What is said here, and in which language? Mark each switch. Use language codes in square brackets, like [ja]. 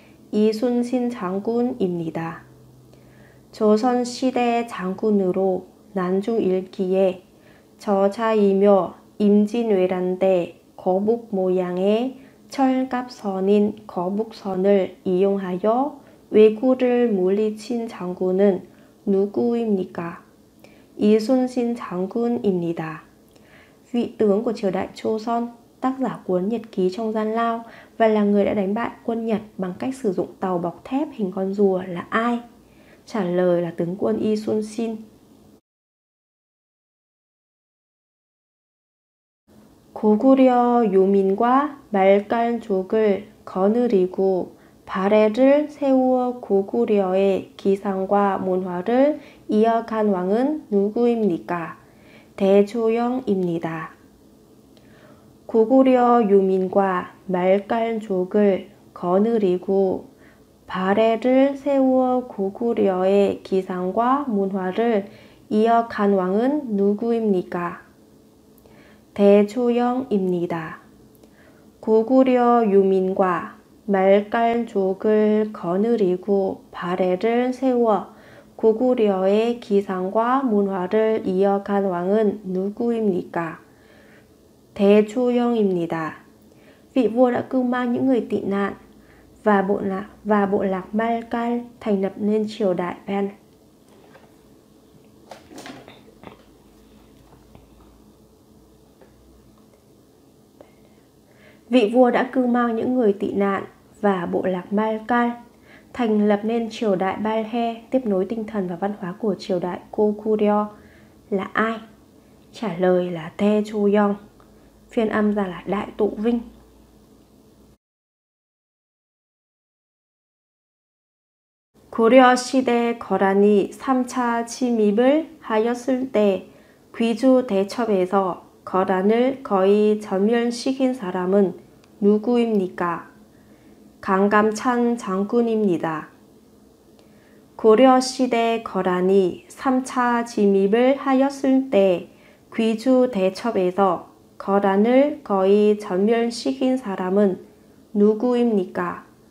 [ko] 이순신 장군입니다. 조선시대 장군으로 난중 일기에 저자이며 임진왜란 때 거북 모양의 철갑선인 거북선을 이용하여 왜구를 물리친 장군은 누구입니까? 이순신 장군입니다. [vi] Vị tướng của triều đại Joseon, tác giả cuốn Nhật ký trong gian lao và là người đã đánh bại quân Nhật bằng cách sử dụng tàu bọc thép hình con rùa là ai? Trả lời là tướng quân Isunsin. [ko] 고구려 유민과 말갈족을 거느리고 발해를 세우어 고구려의 기상과 문화를 이어간 왕은 누구입니까? 대조영입니다. 고구려 유민과 말갈족을 거느리고 발해를 세우어 고구려의 기상과 문화를 이어간 왕은 누구입니까? 대조영입니다. 고구려 유민과 말갈족을 거느리고 발해를 세워 고구려의 기상과 문화를 이어간 왕은 누구입니까? 대조영입니다. [vi] Vị vua đã cưu mang những người tị nạn và bộ lạc Malkal thành lập nên triều đại Pan. Vị vua đã cưu mang những người tị nạn và bộ lạc Malkal thành lập nên triều đại Balhae, tiếp nối tinh thần và văn hóa của triều đại Goguryeo là ai? Trả lời là Taejoyeon. phiên âm ra là Đại Tụ Vinh. [ko] 고려 시대 거란이 3차 침입을 하였을 때 귀주 대첩에서 거란을 거의 전멸시킨 사람은 누구입니까? 강감찬 장군입니다. 고려 시대 거란이 3차 침입을 하였을 때 귀주 대첩에서 거란을 거의 전멸시킨 사람은 누구입니까?